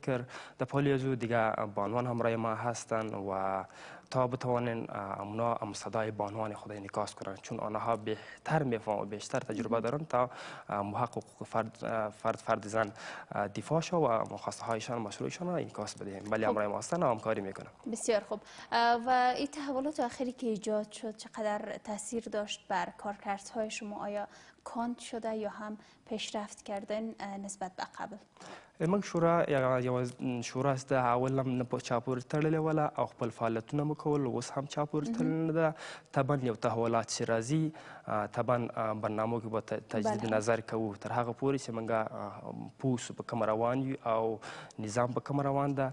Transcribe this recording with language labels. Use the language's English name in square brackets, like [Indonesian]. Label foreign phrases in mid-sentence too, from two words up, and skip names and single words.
[Persian] در پالی از او دیگه بانوان همراه ما هستند و تا بتوانند اونا هم صدای بانوان خود انعکاس کنند، چون آنها بهتر میفهمند و بیشتر تجربه دارند تا محقق حقوق فرد زن دفاع شو و خواسته هایشان و مشروعشان را انعکاس بدهیم. ولی همراه ما هستند و همکاری میکنم. بسیار خوب. و این تحولات آخری که ایجاد شد چقدر تاثیر داشت بر کارکردهای شما؟ آیا کند شده یا هم پیشرفت کردن نسبت به قبل؟ [Pashto] موږ شورا یوه شورا است، اول هم نه په چا پورې تړلې وله او خپل فعالیتونه مو کول، اوس هم چا پورې تړلې نه ده. طبعا یو تحولات چې راځي طبعا برنامو کې به تجدید نظر کوو تر هغه پورې چې موږ پوه سو په کوم روان یو او نظام په کوم روان ده.